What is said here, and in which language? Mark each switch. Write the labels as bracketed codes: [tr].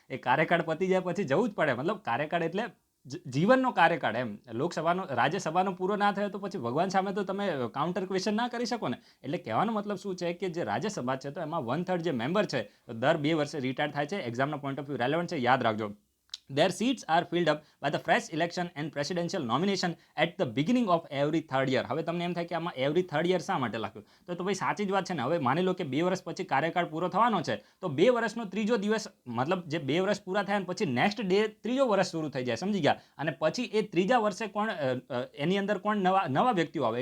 [gu] એ કાર્યકાળ પતી જાય પછી જવું જ પડે. મતલબ કાર્યકાળ એટલે જીવનનો કાર્યકાળ એમ. લોકસભાનો રાજ્યસભાનો પૂરો ના થયો તો પછી ભગવાન સામે તો તમે કાઉન્ટર ક્વેશ્ચન ના કરી શકો ને. એટલે કહેવાનો મતલબ શું છે કે જે રાજ્યસભા છે તો એમાં 1/3 જે મેમ્બર છે તો દર 2 વર્ષે રિટાયર થાય છે. એક્ઝામના પોઈન્ટ ઓફ વ્યૂ રેલેવન્ટ છે, યાદ રાખજો. [en] Their seats are filled up by the fresh election and presidential nomination at the beginning of every third year. [gu] હવે તમને એમ થાય કે આમાં [en] every third year [gu] શા માટે લખ્યું? તો ભાઈ સાચી જ વાત છે ને. હવે માની લો કે 2 વર્ષ પછી કાર્યકાળ પૂરો થવાનો છે તો 2 વર્ષનો ત્રીજો દિવસ, મતલબ જે 2 વર્ષ પૂરા થયા ને પછી નેક્સ્ટ ડે ત્રીજો વર્ષ શરૂ થઈ જાય, સમજી ગયા? અને પછી એ ત્રીજા વર્ષે કોણ એની અંદર કોણ નવા વ્યક્તિઓ આવે.